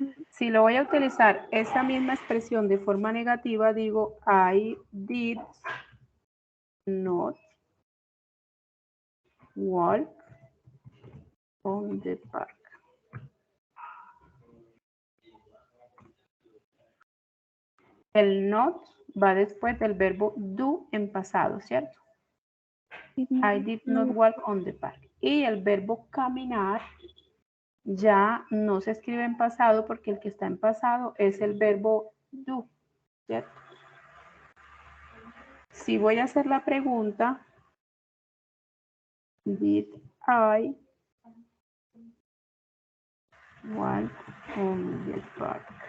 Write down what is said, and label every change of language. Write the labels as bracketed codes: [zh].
[es] Si lo voy a utilizar esa misma expresión de forma negativa, digo I did not walk on the park. El not va después del verbo do en pasado, ¿cierto? [en] I did not walk on the park. [es] Y el verbo caminar ya no se escribe en pasado porque el que está en pasado es el verbo do, ¿cierto? Si voy a hacer la pregunta, did I walk on the park?